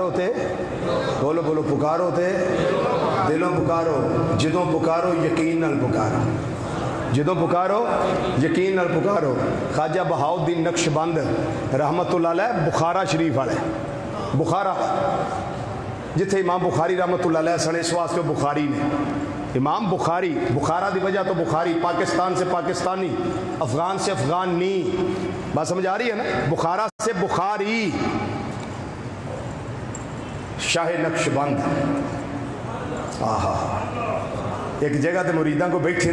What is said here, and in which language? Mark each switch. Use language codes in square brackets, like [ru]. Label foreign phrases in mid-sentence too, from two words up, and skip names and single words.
[pa] تے بولو بولو پکارو تے دلوں پکارو جدوں پکارو یقین نال پکارو جدوں پکارو یقین نال پکارو. خواجہ بہاء الدین نقشبند [ar] رحمة الله عليه [pa] بخارا شریف والے بخارا جتھے امام بخاری [ar] رحمة الله عليه [pa] سنے اس واسطے بخاری نے امام بخاری بخارا کی وجہ توں بخاری [ur] پاکستان سے پاکستانی افغان سے افغانی بات سمجھ آ رہی ہے نا بخارا سے بخاری [pa] شاہ نقشبند آہا ایک جگہ توں مریدا کو بیٹھے